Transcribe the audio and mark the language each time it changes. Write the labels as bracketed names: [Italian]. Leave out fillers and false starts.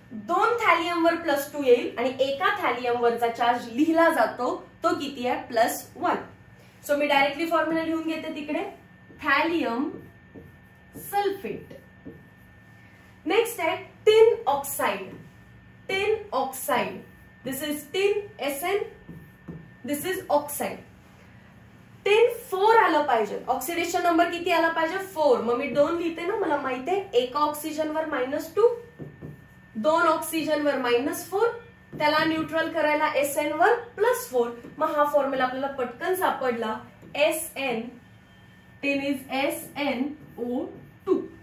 [Marathi] 2 थॅलियम वर +2 येईल आणि एका थॅलियम वरचा चार्ज लिहिला जातो तो किती आहे? +1. सो मी डायरेक्टली फॉर्म्युला लिहून घेते तिकडे, थॅलियम सल्फेट. नेक्स्ट आहे tin oxide. Tin oxide, [English] This is tin SN, this is oxide. [Marathi] Tin 4 आलं पाहिजे, ऑक्सिडेशन नंबर किती आला पाहिजे? 4. मग मी 2 लिहिते ना, मला माहिती आहे एका ऑक्सिजन वर -2, 2 ऑक्सिजन वर -4, त्याला न्यूट्रल करायला SN वर +4. मग हा फॉर्म्युला आपल्याला पटकन सापडला, SN, [English] Tin is SnO2.